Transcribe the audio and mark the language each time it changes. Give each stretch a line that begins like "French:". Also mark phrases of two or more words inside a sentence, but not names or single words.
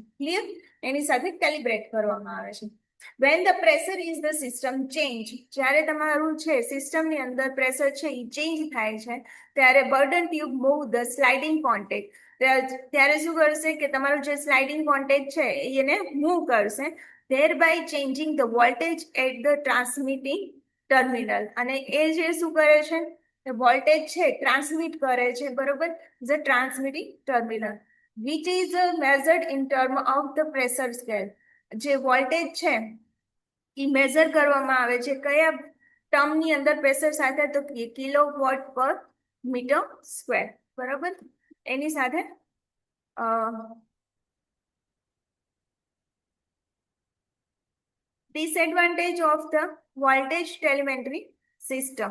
Gujarati: ક્લિયર? એની સાથે કેલિબ્રેટ કરવામાં આવે છે.
English: when the pressure is the system change,
Gujarati: જ્યારે તમારું છે સિસ્ટમની અંદર પ્રેશર છે એ ચેન્જ થાય છે, ત્યારે
English: Bourdon tube move the sliding contact.
Gujarati: ત્યારે શું કરશે કે તમારું જે
English: sliding contact
Gujarati: છે એને મૂવ કરશે,
English: thereby changing the voltage at the transmitting terminal.
Gujarati: અને એ જે શું કરે છે, વોલ્ટેજ છે ટ્રાન્સમિટ કરે છે, બરોબર,
English: the transmitting terminal, which is measured in term of the pressure scale.
Gujarati: જે વોલ્ટેજ છે એ મેઝર કરવામાં આવે છે કયા ટર્મની અંદર પ્રેશર સાથે? તો
English: kilo watt per meter square,
Gujarati: બરોબર. એની સાથે
English: disadvantage of the voltage telemetry system.